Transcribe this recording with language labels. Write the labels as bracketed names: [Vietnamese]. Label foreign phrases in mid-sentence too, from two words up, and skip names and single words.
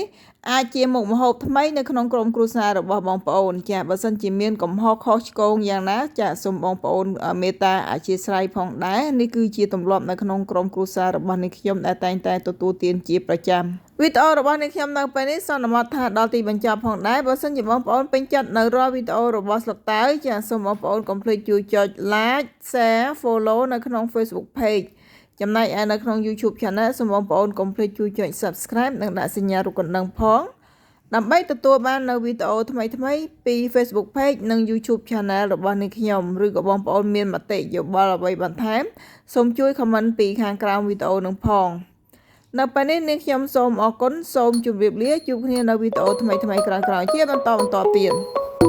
[Khmer] អាចជាមុខម្ហូបថ្មីនៅក្នុងក្រុមគ្រួសាររបស់បងប្អូនចាបើសិនជាមានកំហុសខុសឆ្គងយ៉ាងណាចាសូមបងប្អូនមេត្តាអធ្យាស្រ័យផងដែរនេះគឺជាទម្លាប់ នៅក្នុងក្រុមគ្រួសាររបស់នាងខ្ញុំដែលតែងតែទទួលទានជាប្រចាំវីដេអូរបស់នាងខ្ញុំនៅពេលនេះសន្មតថាដល់ទីបញ្ចប់ផងដែរ បើសិនជាបងប្អូនពេញចិត្តនៅរាល់វីដេអូរបស់ស្លឹកតើយចាសូមបងប្អូនកុំភ្លេចជួយចុ ច [English] like share follow [Khmer] នៅក្នុង Facebook pageចំណែកឯនៅក្នុង YouTube Channel សូមបងប្អូនកុំភ្លេចជួយចុច Subscribe និងដាក់សញ្ញារូបកណ្ដឹងផងដើម្បីទទួលបាននៅវីដេអូថ្មីៗពី Facebook Page និង YouTube Channel របស់នាងខ្ញុំឬក៏បងប្អូនមានមតិយោបល់អ្វីបន្ថែមសូមជួយ comment ពីខាងក្រោមវីដេអូនឹងផងនៅពេលនេះនាងខ្ញុំសូមអរគុណសូមជម្រាបលាជួបគ្នានៅវីដេអូថ្មីៗក្រោយៗជាបន្តទៀត